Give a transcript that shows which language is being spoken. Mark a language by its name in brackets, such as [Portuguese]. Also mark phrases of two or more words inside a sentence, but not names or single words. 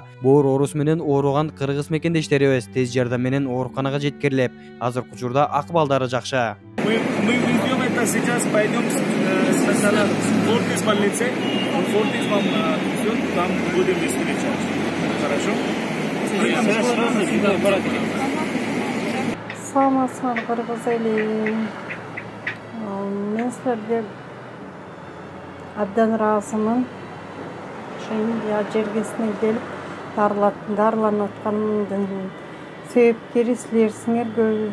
[Kyrgyz] Боор оорусу менен ооруган кыргыз мекендештерибиз тез жардам менен ооруканага жеткирилип, азыркы учурда акыбалдары жакшы. [Russian] Мы везем это сейчас, пойдем сначала в Фортис больнице, Фортис вам везет, там будем встречать. Хорошо? [Kyrgyz] Саламатсыңар кыргыз эли. Мен силерге абдан ыраазымын. Ошо Индия жергесине келип дарыланып аткандын себепкери силерсиңер.